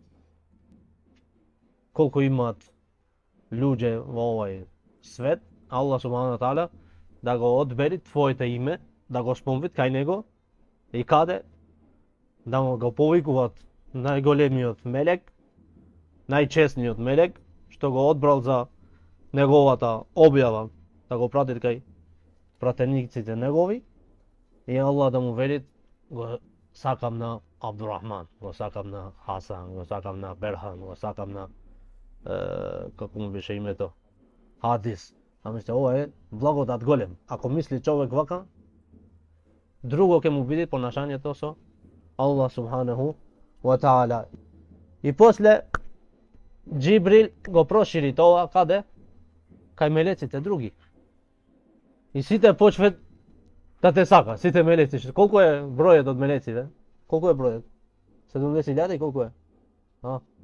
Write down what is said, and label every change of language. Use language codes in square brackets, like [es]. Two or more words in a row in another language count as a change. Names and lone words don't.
[mk] Колку имаат луѓе во овој свет, [ar] الله سبحانه وتعالى [mk] да го одбери твоето име, да го спомнет кај него и каде, да му го повикуваат најголемиот мелек, најчесниот мелек, што го одбрал за неговата објава, да го прати кај пратениците негови, и Allah да му вели, го сакам на Abdurrahman, го сакам на Хасан, го сакам на Берхан, го сакам на како му беше името, Хадис. Замислите, ова е благодат голем. Ако мисли човек вака, друго ќе му биде понашањето со [ar] الله سبحانه وتعالى. [mk] И после Джибрил го прошири тоа каде? Кај мелеците други. И сите почват да те сака, сите мелеци. Колку е бројот од мелеците? Колку е бројот? 70.000 и колку е? А?